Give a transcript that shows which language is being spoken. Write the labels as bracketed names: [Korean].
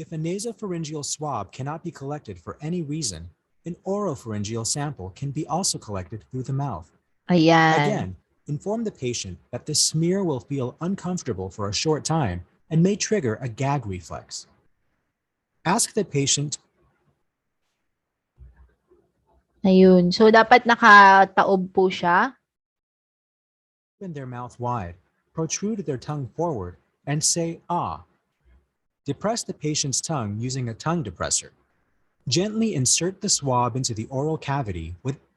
[English] If a nasopharyngeal swab cannot be collected for any reason, an oropharyngeal sample can be also collected through the mouth. [Filipino] Ayan. [English] Again, inform the patient that the smear will feel uncomfortable for a short time and may trigger a gag reflex. Ask the patient. [Filipino] Ayun. So, dapat nakataob po siya. [English] Open their mouth wide, protrude their tongue forward, and say ah. Depress the patient's tongue using a tongue depressor. Gently insert the swab into the oral cavity with